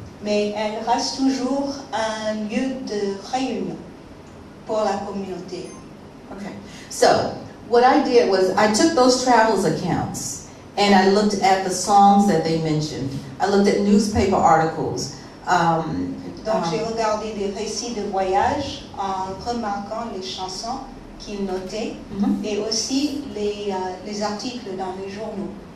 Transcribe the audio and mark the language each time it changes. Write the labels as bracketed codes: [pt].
[fr] Mais elle reste toujours un lieu de réunion pour la communauté. [en] Okay. So what I did was I took those travels accounts and I looked at the songs that they mentioned. I looked at newspaper articles. [fr] Donc j'ai regardé des récits de voyage en remarquant les chansons qu'ils notaient et aussi les articles dans les journaux.